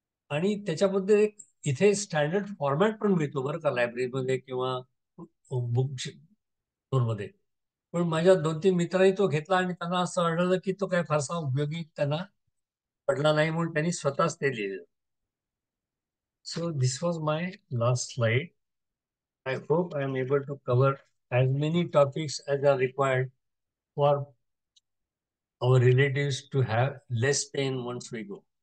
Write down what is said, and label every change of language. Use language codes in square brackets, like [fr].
[mr] आणि त्याच्याबद्दल एक इथे स्टँडर्ड फॉर्मॅट पण मिळतो बरं का, लायब्ररीमध्ये किंवा बुक स्टोअरमध्ये. पण माझ्या 2-3 मित्रांनी तो घेतला आणि त्यांना असं आढळलं की तो काही फारसा उपयोगी त्यांना पडला नाही, म्हणून त्यांनी स्वतःच ते लिहिलं. [en] So this was my last slide. I hope I am able to cover as many topics as are required for our relatives to have less pain once we go.